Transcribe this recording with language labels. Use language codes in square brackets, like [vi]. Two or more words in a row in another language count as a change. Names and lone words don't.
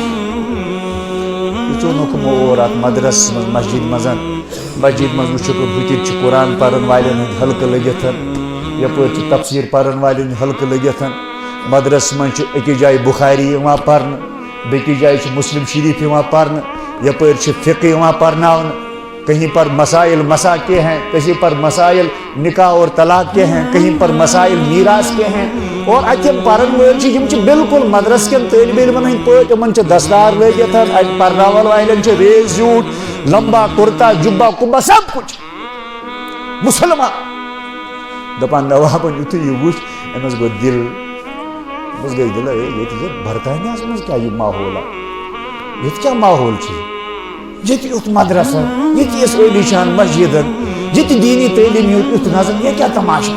[ks] یہِ ژوٚنُکھ یِمو اور اتھ مدرسس منٛز مسجد منٛز وٕچھُکھ بٕتھِ چھِ قرآن پرن والٮ۪ن ہٕنٛدۍ حلقہٕ لٔگِتھ یپٲرۍ چھِ تفسیٖر پرن والٮ۪ن ہٕنٛدۍ حلقہٕ لٔگِتھ مدرسس منٛز چھِ أکِس جایہِ بُخاری یِوان پرنہٕ بیٚکِس جایہِ چھِ مسلم شریٖف یِوان پرنہٕ یپٲرۍ چھِ فقہ یِوان پرناونہٕ [ur] کہیں پر مسائل مسا کے ہیں کہیں پر مسائل نکاح اور طلاق کے ہیں کہیں پر مسائل میراث کے ہیں [ks] اور اتہِ پرن وٲلۍ چھِ یِم چھِ بالکل مدرس کٮ۪ن طٲلبہِ علمن ہٕنٛدۍ پٲٹھۍ یِمن چھِ دستار لٲگِتھ اتہِ پرناون والٮ۪ن چھِ ریز زیوٗٹھ لمبا کُرتا جُبا کُبا [ur] سب کچھ [ks] مُسلمان. دپان نوابن یُتھُے یہِ وٕچھ أمِس گوٚو دِل أمِس گٔے دِل ییٚتہِ برطانیہس منٛز کیٛاہ یہِ ماحولا ییٚتہِ کیٛاہ ماحول چھُ ییٚتہِ یُتھ مدرسہ ییٚتہِ یۄس عٲلی شان مسجدن ییٚتہِ دیٖنی تعلیٖم یُتھ نظر یہِ کیٛاہ تماشا.